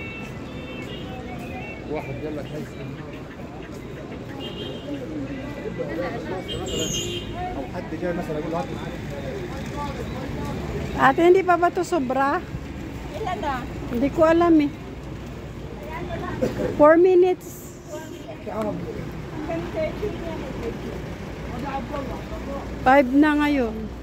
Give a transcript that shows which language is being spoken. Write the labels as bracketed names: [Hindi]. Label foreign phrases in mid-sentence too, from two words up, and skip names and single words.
[Arabic] واحد يلا كيس او حد جاي مثلا يقول هات معاك [Filipino] Ate, hindi pa ba ito sobra? Ilan na? Hindi ko alam eh. 4 minutes. Hanggang 30 yan. 5 na ngayon.